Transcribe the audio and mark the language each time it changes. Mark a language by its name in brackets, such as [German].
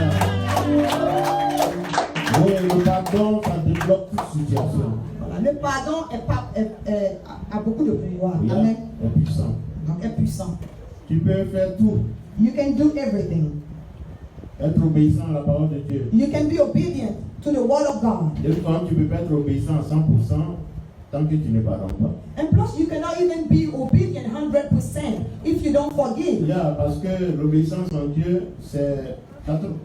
[French] Oui, le pardon, ça débloque toute situation. Voilà, le pardon a beaucoup de pouvoir. Amen. Est puissant. Donc, est puissant. Tu peux faire tout. [English] You can do everything. [French] Être obéissant à la parole de Dieu. [English] You can be obedient to the word of God. [French] Des fois, tu ne peux pas être obéissant à 100% tant que tu ne pardonnes pas. [English] And plus, you cannot even be obedient 100% if you don't forgive. [French] Yeah, parce que l'obéissance en Dieu, c'est 100%.